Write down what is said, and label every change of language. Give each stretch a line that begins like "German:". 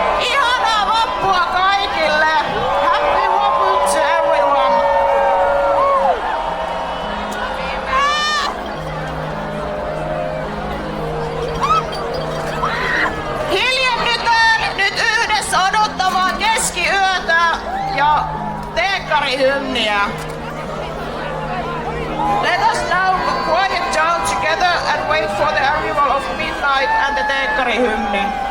Finnish: Ihanaa vappua kaikille!
English: Happy Vappu to everyone!
Finnish: Hiljennytään nyt yhdessä odottamaan keskiyötä ja teekkarihymniä.
English: Let us now quiet down together and wait for the arrival of midnight and the teekkarihymni.